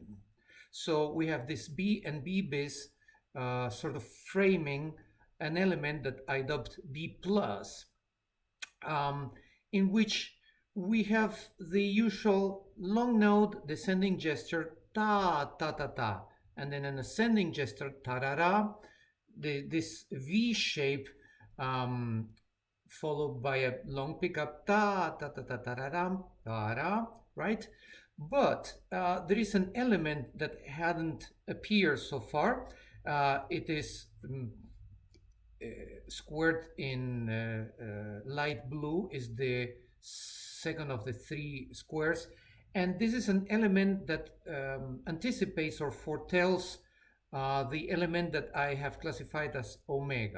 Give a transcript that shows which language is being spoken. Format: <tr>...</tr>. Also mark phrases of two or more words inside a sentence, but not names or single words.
<en>So we have this B and B bis sort of framing an element that I dubbed B plus, in which we have the usual long note descending gesture ta ta ta ta, and then an ascending gesture ta ra ra, this V shape followed by a long pickup ta ta ta ta ta ra ta ra, right? But there is an element that hadn't appeared so far. It is squared in light blue, is the second of the three squares, and this is an element that anticipates or foretells the element that I have classified as omega.</en>